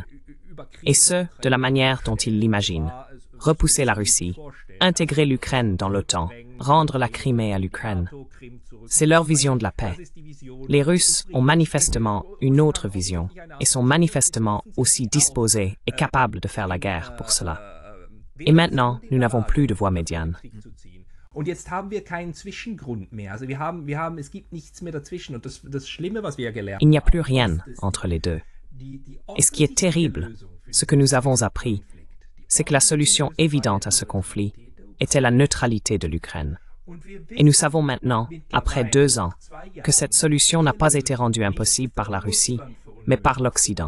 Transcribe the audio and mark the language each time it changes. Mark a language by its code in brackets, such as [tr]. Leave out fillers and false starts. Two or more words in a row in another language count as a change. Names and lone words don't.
[fr] Et ce, de la manière dont ils l'imaginent. Repousser la Russie, intégrer l'Ukraine dans l'OTAN, rendre la Crimée à l'Ukraine. C'est leur vision de la paix. Les Russes ont manifestement une autre vision et sont manifestement aussi disposés et capables de faire la guerre pour cela. Et maintenant, nous n'avons plus de voie médiane. [de] Und jetzt haben wir keinen Zwischengrund mehr. Also es gibt nichts mehr dazwischen. Und das Schlimme, was wir ja gelernt haben, [fr] il n'y a plus rien entre les deux. Et ce qui est terrible, ce que nous avons appris, c'est que la solution évidente à ce conflit était la neutralité de l'Ukraine. Et nous savons maintenant, après 2 ans, que cette solution n'a pas été rendue impossible par la Russie, mais par l'Occident.